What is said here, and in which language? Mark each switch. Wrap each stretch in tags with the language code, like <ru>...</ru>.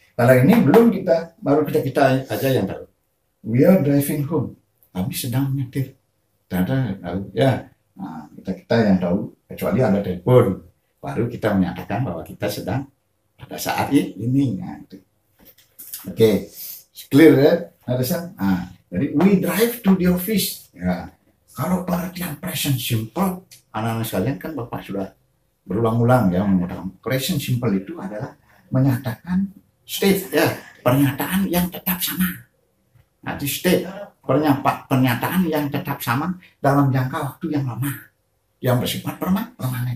<id>Kalau ini belum, baru kita aja yang tahu.</id> <en>We are driving home.</en> <id>Kami sedang menyetir. Ya, kita yang tahu, kecuali ada telepon, baru kita menyatakan bahwa kita sedang pada saat ini.</id> <en>Oke, clear</en> <id>ya, jadi</id> <en>we drive to the office.</en> <id>Ya, kalau pengertian present simple, anak-anak sekalian kan Bapak sudah berulang-ulang ya mengatakan present simple itu adalah menyatakan state ya, pernyataan yang tetap sama. Nanti state, pernyataan yang tetap sama dalam jangka waktu yang lama, yang bersifat permanen.</id>